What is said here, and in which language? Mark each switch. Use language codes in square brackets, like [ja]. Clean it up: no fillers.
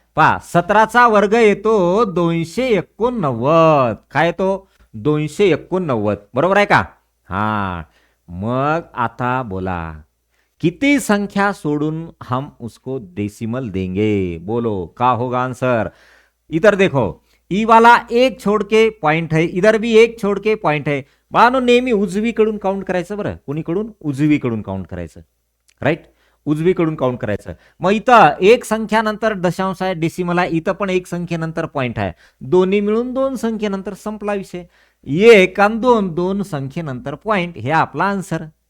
[mr] पहा 17चा वर्ग येतो 289. काय येतो? 289. बरोबर आहे का? हा, मग आता बोला, किती संख्या सोडून [hi] हम उसको डेसिमल देंगे? बोलो का होगा आंसर? इधर देखो, ई वाला एक छोड़ के पॉइंट है, इधर भी एक छोड़ के पॉइंट है. [mr] बाळांनो नेहमी उजवीकडून काउंट करायचं बरं. कोणीकडून? उजवीकडून काउंट करायचं. राईट, उजवीकडून काउंट करायचं. मग इथं एक संख्यानंतर दशांश आहे, डेसिमल आहे, इथं पण एक संख्येनंतर पॉइंट आहे. दोन्ही मिळून दोन संख्येनंतर संपला विषय. एक आणि दोन, दोन संख्येनंतर पॉइंट, हे आपला आन्सर.